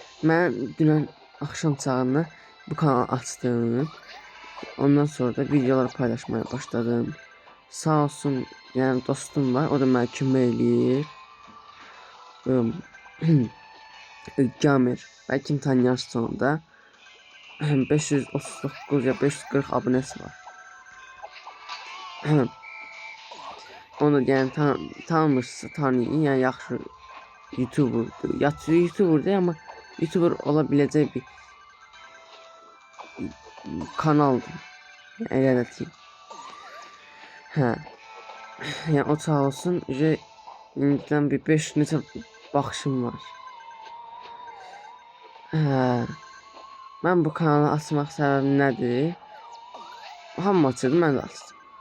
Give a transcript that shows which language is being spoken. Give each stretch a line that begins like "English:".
Azerbaijani: Mən dünən axşam çağında bu kanalı açdım. Ondan sonra da videolar paylaşmaya başladım. Sağ olsun, yəni dostum var, o da mənə kömək eləyir. Gamir, bəlkə tanıyarsınız onu da. 539 ya 540 abunəsi var. Onu da yəni tanımırsınızsa tanıyın, yəni yaxşı YouTuber'dur.
Turkish: YouTuber değil ama YouTuber olabileceği bir kanaldır.
Azerbaijani: Yəni elə də deyim. Yəni o sağ olsun, indidən bir 5 neçə baxışım var. Mən bu kanalı açmaq səbəbim nədir? Hamı açırdı, mən də açdım.